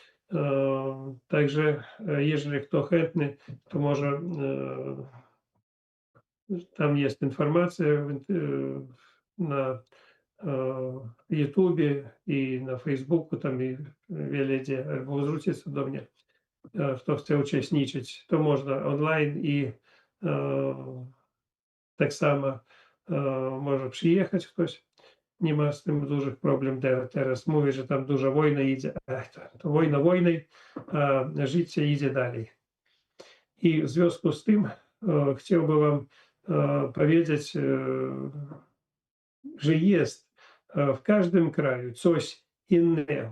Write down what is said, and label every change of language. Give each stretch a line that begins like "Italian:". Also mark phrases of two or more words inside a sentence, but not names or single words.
Polish: Także jeżeli kto chętny, to może tam jest informacja na YouTubie i na Facebooku, tam wiele gdzie, albo zwrócić się do mnie, kto chce uczestniczyć, to można online i tak samo może przyjechać ktoś.
Ukrainian: Нема з тим
Polish: dużych problem teraz. Mówię, że tam duża wojna idzie. To wojna wojnej, a życie idzie dalej. I w związku z tym chciałbym wam powiedzieć, że jest w każdym kraju coś innego.